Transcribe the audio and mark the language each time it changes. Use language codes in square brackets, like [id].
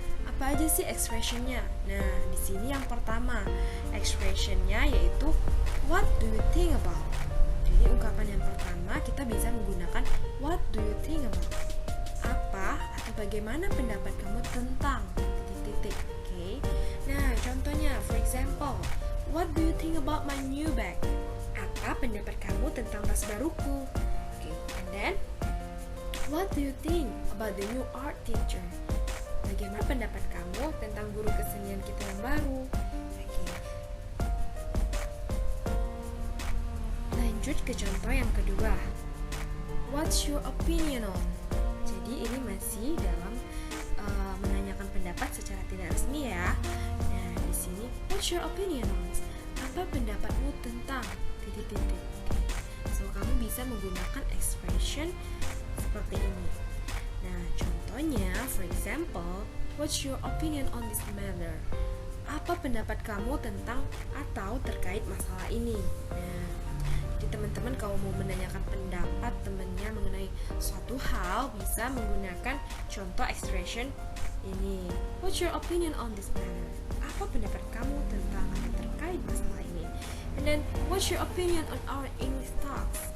[id] Apa aja sih expressionnya? Nah, di sini yang pertama expressionnya yaitu [en] what do you think about? [id] Jadi ungkapan yang pertama kita bisa menggunakan [en] what do you think about? [id] Apa atau bagaimana pendapat kamu tentang titik-titik? Okay. Nah, contohnya, [en] for example, what do you think about my new bag? [id] Apa pendapat kamu tentang tas baruku? Okay. [en] And then, what do you think about the new art teacher? [id] Bagaimana pendapat kamu tentang guru kesenian kita yang baru? Okay. Lanjut ke contoh yang kedua. [en] What's your opinion on? [id] Jadi ini masih dalam menanyakan pendapat secara tidak resmi ya. Nah, di sini [en] what's your opinion on? [id] Apa pendapatmu tentang titik-titik? So, kamu bisa menggunakan expression seperti ini. Nah, contohnya, [en] for example, what's your opinion on this matter? [id] Apa pendapat kamu tentang atau terkait masalah ini? Nah, Jadi teman-teman kalau mau menanyakan pendapat temannya mengenai suatu hal bisa menggunakan contoh expression ini. [en] What's your opinion on this matter? [id] Apa pendapat kamu tentang atau terkait masalah ini? [en] And then, what's your opinion on our English talks?